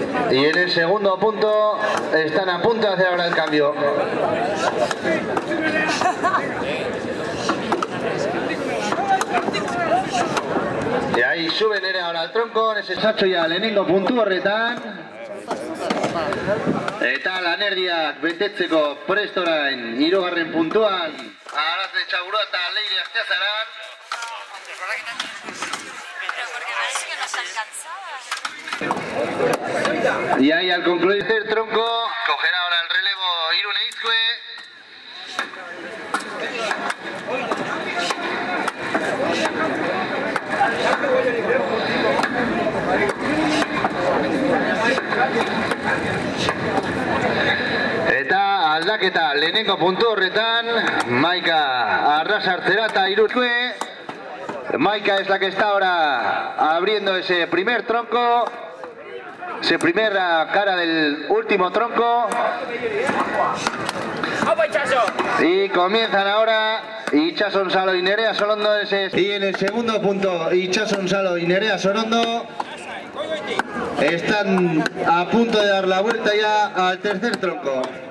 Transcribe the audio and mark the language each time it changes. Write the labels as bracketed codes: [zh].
[es] Y en el segundo punto están a punto de hacer ahora el cambio. Y ahí suben ahora al tronco, en ese sacho ya [eu] lehenengo puntu horretan. Eta lanerdiak betetzeko prest orain hirugarren puntuan Arazne Txaburua eta Leire Astiazaran. [es] Y ahí al concluir el tronco cogerá ahora el relevo Irune Izkue. [eu] Eta aldaketa lehenengo puntu horretan Maika Arrasartzera eta Iruzkue. [es] Maika es la que está ahora abriendo ese primer tronco, esa primera cara del último tronco. Y comienzan ahora Itxason Salo y Nerea Sorondo. Y en el segundo punto Itxason Salo y Nerea Sorondo están a punto de dar la vuelta ya al tercer tronco.